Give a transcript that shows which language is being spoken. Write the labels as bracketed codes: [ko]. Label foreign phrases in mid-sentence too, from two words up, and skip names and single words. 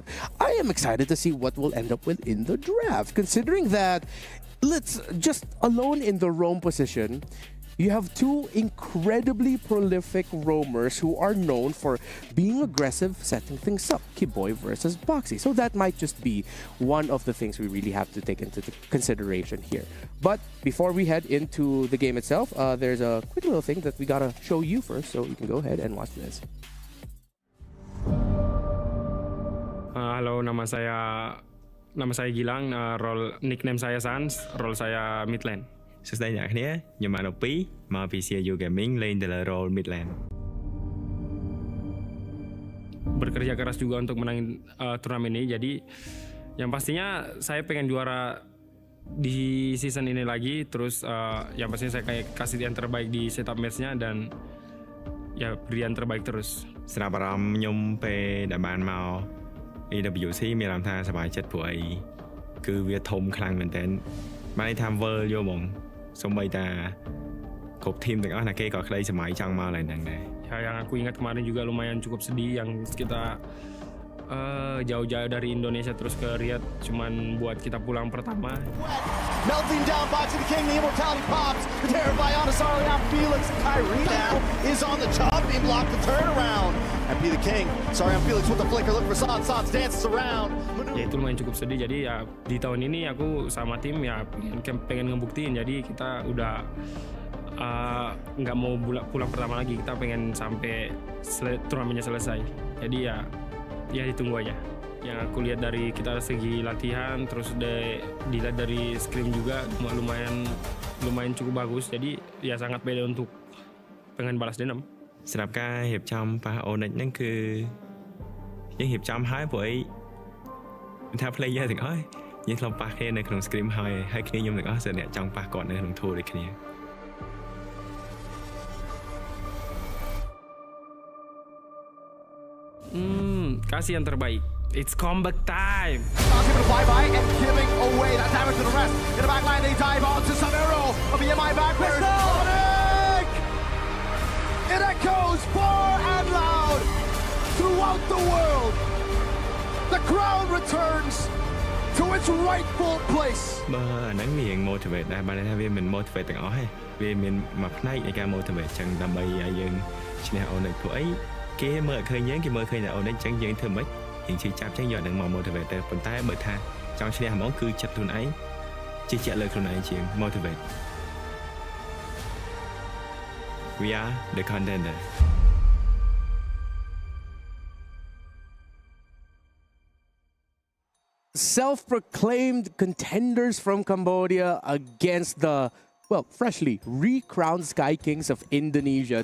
[en] I am excited to see what we'll end up with in the draft, considering that, let's just alone in the roam position, you have two incredibly prolific roamers who are known for being aggressive, setting things up. Kiboy versus Boxy. So that might just be one of the things we really have to take into consideration here. But before we head into the game itself, there's a quick little thing that we gotta show you first, so you can go ahead and watch this. [id] Halo, nama saya Gilang, [en] role nickname [id] saya Sans, role saya midlane. [km] សួស្តីអ្នកគ្នាខ្ញុំបាន2មកពី CFU Gaming លេងនៅលើ [en] role midlane. [id] Bekerja keras juga untuk menang turnamen ini, jadi yang pastinya saya pengen juara di season ini lagi, terus yang pastinya saya kayak kasih yang terbaik di [en] setup match- [id] nya, dan ya beri yang terbaik terus. [km] ស្រាប់អារម្មណ៍ខ្ញុំពេលដែលបានមក AWC មានអារម្មណ៍ថាសប្បាយចិត្តព្រោះអីគឺវាធំខ្លាំងមែនតើបានន័យថា world យកហ្មង សូម្បីតា គ្រប់ทีมទាំងអស់ណាគេក៏ក្តីសម័យចង់មកឡើងហ្នឹងដែរ [id] Ya, yang aku ingat kemarin juga lumayan cukup sedih yang kita jauh-jauh dari Indonesia terus ke Riyadh cuman buat kita pulang pertama. [en] Melting down by to the king, the immortality pops. The terror by Anasari on Felix. Kyrie now is on the top. He blocked the turnaround. And be the king. Sorry, on Felix with the flicker. Looking for Sans. Sans dances around. [id] Ya itu lumayan cukup sedih. Jadi ya di tahun ini aku sama tim ya pengen ngebuktiin. Jadi kita udah nggak mau pulang pertama lagi. Kita pengen sampai turnamennya selesai. Jadi ya ditunggu aja. Yang aku lihat dari kita segi latihan, terus dilihat dari scrim juga lumayan cukup bagus. Jadi ya sangat beda untuk pengen balas dendam. [km] សម្រាប់ការរៀបចំប៉ះ Onyx ហ្នឹងគឺយើងរៀបចំហើយព្រោះអីថា player ទាំងអស់យើងធ្លាប់ប៉ះគ្នានៅក្នុង scrim ហើយគ្នាខ្ញុំទាំងអស់សិនអ្នកចង់ប៉ះគាត់នៅក្នុង tour ដូចគ្នា [id] Kasih yang terbaik. [en] It's comeback time. Giving a flyby and giving away that damage to the rest. In the back line, they dive on to Samero of the MI backwards. Onyx! It echoes far and loud throughout the world. The crown returns to its rightful place. [km] បើអាហ្នឹងវា motivate ដែរបានថាវាមិន motivate ទាំងអស់ទេវាមានមួយផ្នែកនៃការ motivate ចឹងដើម្បីឲ្យយើងឈ្នះ Onyx ព្រោះអី គេមើលឃើញយើងគេមើលឃើញតែ Onyx ចឹងយើងធ្វើម៉េចយើងជិះចាប់ចឹងយកនឹងមក motivate ទៅប៉ុន្តែបើថាចង់ឈ្នះហ្មងគឺចិត្តខ្លួនឯងជឿជាក់លើខ្លួនឯងជាង motivate [en] We are the contender Self-proclaimed contenders from Cambodia against the freshly recrowned Sky Kings of Indonesia.